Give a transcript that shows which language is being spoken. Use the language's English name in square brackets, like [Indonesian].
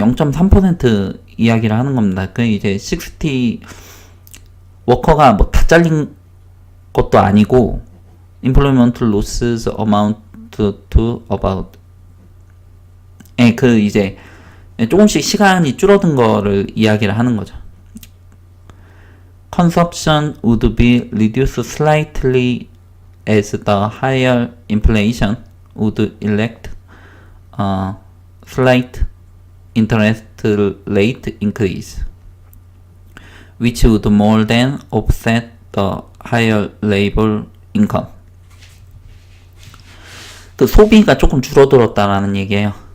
[Korean] 0.3% 이야기를 하는 겁니다. 그 이제 60 워커가 뭐 다 잘린 것도 아니고, employment losses amount to about, 그 이제 조금씩 시간이 줄어든 거를 이야기를 하는 거죠. [English] Consumption would be reduced slightly as the higher inflation would elect slight interest rate increase, which would more than offset the higher labor income. [Korean] 그 소비가 조금 줄어들었다라는 얘기예요.